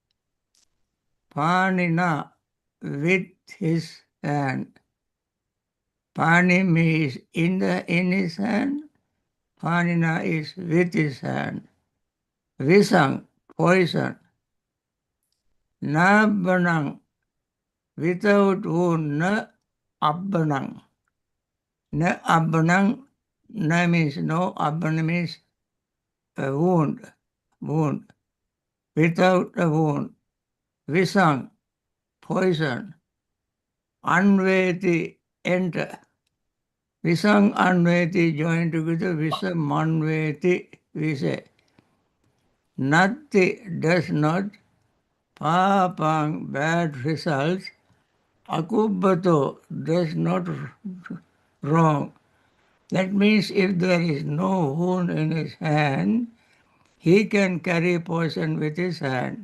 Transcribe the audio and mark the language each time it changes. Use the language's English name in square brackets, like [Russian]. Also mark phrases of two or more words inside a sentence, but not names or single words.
[English] Panina, with his hand. Panim is in his hand. Panina is with his hand. Visang, poison. Nabbanang, without wound. [Pali] Na abbanang. Na abbanang, [English] na means no, abbanang means a wound. Wound. Without a wound. Visang, poison. Anveti, enter. [Pali] Visang anveti [English] joined together, [Pali] visam anveti, [English] we say. Natti does not, papang bad results, akubbato does not wrong. That means if there is no wound in his hand, he can carry poison with his hand.